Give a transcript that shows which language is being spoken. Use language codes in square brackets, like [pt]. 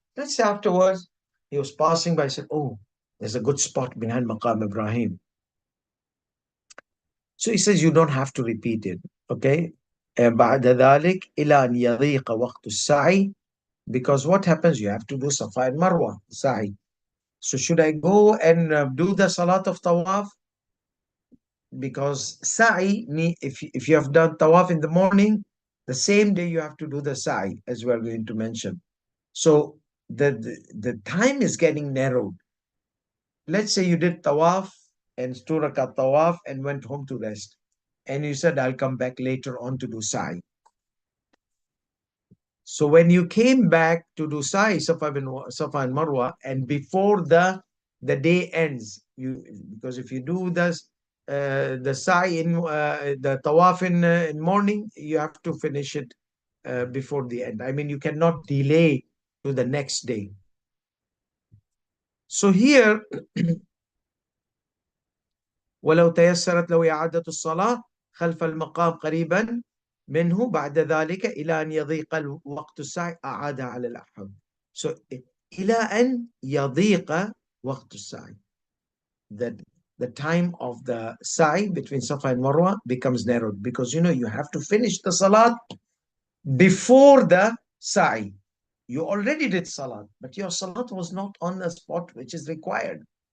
[en] Let's say afterwards he was passing by, said, oh, there's a good spot behind Maqam Ibrahim. So he says you don't have to repeat it. Okay. [ar] بعد ذلك إلى أن يضيق وقت السعي, [en] because what happens? You have to do Safa and Marwa, Sa'i. So should I go and do the Salat of Tawaf? Because Sa'i, if you have done Tawaf in the morning, the same day you have to do the Sa'i, as we're going to mention. So the time is getting narrowed. Let's say you did Tawaf and 2 rakat Tawaf and went home to rest. And you said, I'll come back later on to do Sa'i. So when you came back to do Sa'i, Safa and Marwa, and before the day ends, because if you do the Sa'i in the Tawaf in morning, you have to finish it before the end. I mean, you cannot delay to the next day. So here, [ar] ولو تيسرت له إعادة الصلاة خلف المقام قريبا منه بعد ذلك إلى أن يضيق وقت السعي أعادها على الأحب. [en] So [ar] إلى أن يضيق وقت السعي, [en] that the time of the sa'i between Safa and Marwa becomes narrowed, because you have to finish the salat before the sa'i. You already did salat, but your salat was not on the spot which is required.